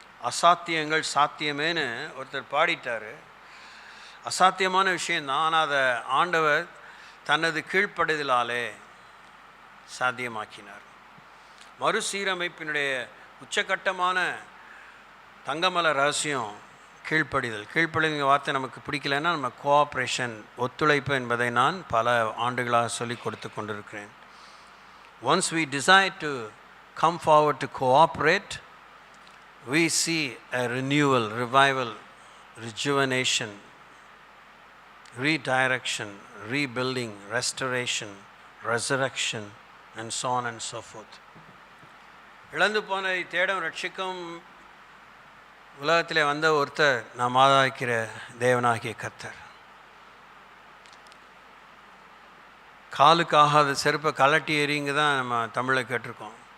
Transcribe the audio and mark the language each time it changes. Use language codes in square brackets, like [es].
[ta] அசாத்தியங்கள் சாத்தியமேன்னு ஒருத்தர் பாடிட்டார். அசாத்தியமான விஷயந்தான், ஆனால் அதை ஆண்டவர் தனது கீழ்ப்படுதலாலே சாத்தியமாக்கினார். மறுசீரமைப்பினுடைய உச்சகட்டமான தங்கமல ரகசியம் கீழ்ப்படிதல். கீழ்ப்படிதல் வார்த்தை நமக்கு பிடிக்கலைன்னா நம்ம கோஆப்ரேஷன், ஒத்துழைப்பு என்பதை நான் பல ஆண்டுகளாக சொல்லி கொடுத்து கொண்டிருக்கிறேன். [en] Once we decide to come forward to cooperate, we see a renewal, revival, rejuvenation, redirection, rebuilding, restoration, resurrection, and so on and so forth. [ta] இழந்து போனதை தேடும் ரட்சிக்கும் உலகத்திலே வந்த ஒருத்தர் நாம் ஆராதிக்கிற தேவனாகிய கர்த்தர். காலுக்காகாத செருப்பை கலட்டி எறிங்க தான் நம்ம தமிழில் கேட்டிருக்கோம்.